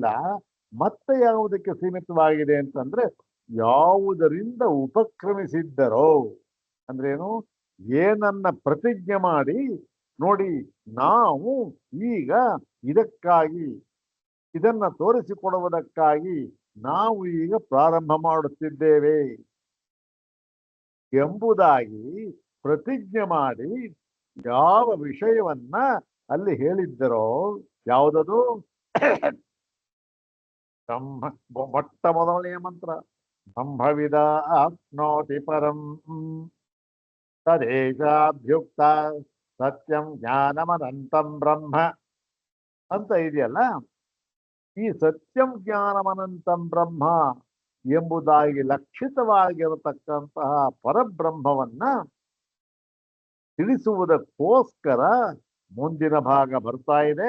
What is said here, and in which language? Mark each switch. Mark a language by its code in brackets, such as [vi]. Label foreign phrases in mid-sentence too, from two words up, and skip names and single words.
[kn] ಮತ್ತೆ ಯಾವುದಕ್ಕೆ ಸೀಮಿತವಾಗಿದೆ ಅಂತಂದ್ರೆ ಯಾವುದರಿಂದ ಉಪಕ್ರಮಿಸಿದ್ದರೋ ಅಂದ್ರೇನು, ಏನನ್ನ ಪ್ರತಿಜ್ಞೆ ಮಾಡಿ ನೋಡಿ ನಾವು ಈಗ ಇದಕ್ಕಾಗಿ ಇದನ್ನ ತೋರಿಸಿಕೊಡುವುದಕ್ಕಾಗಿ ನಾವು ಈಗ ಪ್ರಾರಂಭ ಮಾಡುತ್ತಿದ್ದೇವೆ ಎಂಬುದಾಗಿ ಪ್ರತಿಜ್ಞೆ ಮಾಡಿ ಯಾವ ವಿಷಯವನ್ನ ಅಲ್ಲಿ ಹೇಳಿದ್ದರೋ ಯಾವುದದು ಮೊಟ್ಟ ಮೊದಲನೆಯ ಮಂತ್ರ [sa] ಬ್ರಹ್ಮವಿದ ಆಪ್ನೋತಿ ಪರಂ ತದೇಶಾಭ್ಯುಕ್ತ ಸತ್ಯಂ ಜ್ಞಾನಮನಂತಂ ಬ್ರಹ್ಮ [kn] ಅಂತ ಇದೆಯಲ್ಲ. ಈ [sa] ಸತ್ಯಂ ಜ್ಞಾನಮನಂತಂ ಬ್ರಹ್ಮ [kn] ಎಂಬುದಾಗಿ ಲಕ್ಷಿತವಾಗಿರತಕ್ಕಂತಹ ಪರಬ್ರಹ್ಮವನ್ನ ತಿಳಿಸುವುದಕ್ಕೋಸ್ಕರ ಮುಂದಿನ ಭಾಗ ಬರ್ತಾ ಇದೆ.